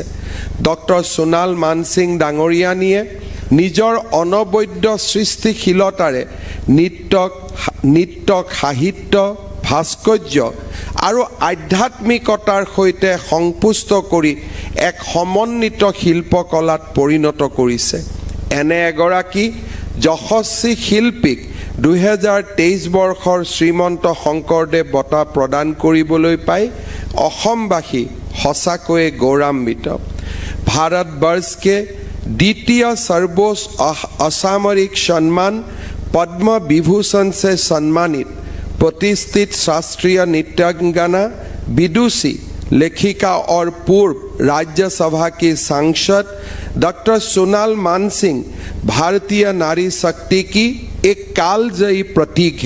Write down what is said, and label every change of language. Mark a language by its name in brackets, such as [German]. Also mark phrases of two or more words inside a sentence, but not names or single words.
[Assamese] ডক্টৰ সোণাল মানসিং ডাঙৰীয়ানীয়ে নিজৰ অনবদ্য সৃষ্টিশীলতাৰে নৃত্যক সাহিত্য ভাস্কৰ্য আৰু আধ্যাত্মিকতাৰ সৈতে সংপুষ্ট কৰি এক সমন্বিত শিল্পকলাত পৰিণত কৰিছে। এনে এগৰাকী যশস্বী শিল্পীক 2023 বৰ্ষৰ শ্ৰীমন্ত শংকৰদেৱ বঁটা প্ৰদান কৰিবলৈ পাই অসমবাসী সঁচাকৈয়ে गौरवान्वित। [Hindi] भारतवर्ष के द्वितीय सर्वोच्च असामरिक सम्मान पद्म विभूषण से सम्मानित प्रतिष्ठित शास्त्रीय नृत्यांगना विदुषी लेखिका और पूर्व राज्यसभा की सांसद डॉक्टर सोनाल मानसिंह भारतीय नारी शक्ति की एक कालजयी प्रतीक है।